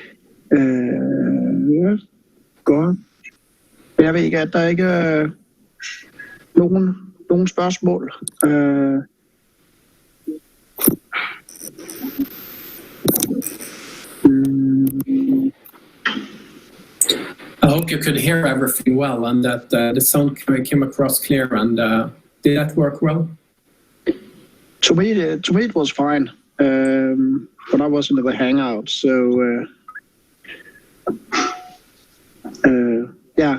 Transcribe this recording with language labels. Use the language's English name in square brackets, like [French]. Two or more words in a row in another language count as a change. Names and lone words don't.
[Danish] Godt. Jeg ved ikke, at der ikke er nogen spørgsmål. [English] I hope you could hear everything well and that the sound came across clear. And did that work well? To me, it was fine. But I was into the Hangout, so yeah.